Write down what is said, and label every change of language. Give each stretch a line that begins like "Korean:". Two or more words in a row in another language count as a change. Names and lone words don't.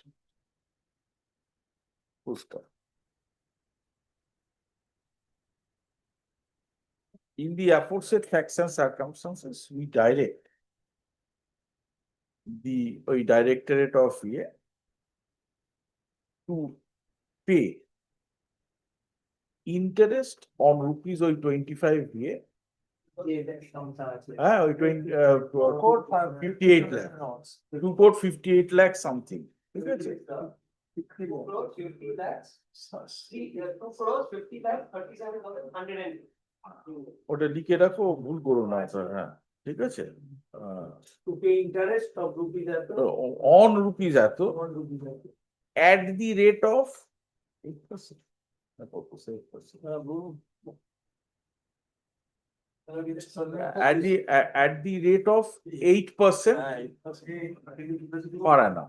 English: In the aforesaid facts and circumstances, we direct the directorate of VA to pay interest on rupees 25 VA. 58 lakhs. 2 crore 58 lakhs something. 2 crores 50 lakhs. 2 crores 50 lakhs 37,100.
Bangla: ওটা লিখে রাখো, ভুল করো না স্যার। হ্যাঁ, ঠিক আছে।
English: To pay interest of rupees on rupees at the rate of 8%. At the rate of 8% per annum.